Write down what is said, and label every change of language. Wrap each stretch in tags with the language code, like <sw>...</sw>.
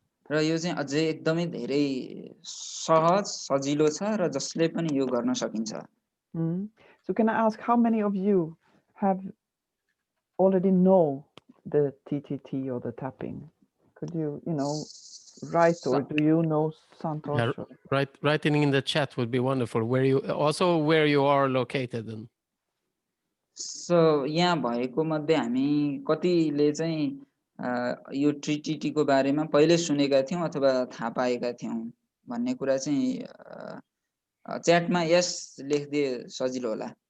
<ne>र यो चाहिँ अझै एकदमै धेरै सहज, सजिलो छ र जसले पनि यो गर्न सकिन्छ।</ne> <en>So can I ask how many of you have already know the TTT or the tapping? Could you write, or do you know Santosh? Yeah, writing in the chat would be wonderful. Where you are located then.</en> <ne>So यहाँ भएको मध्ये हामी कतिले चाहिँ यो TTT को बारेमा पहिले सुनेका थियौं अथवा थाहा पाएका थियौं भन्ने कुरा चाहिँ च्याटमा यस लेख्दिए सजिलो होला।</ne>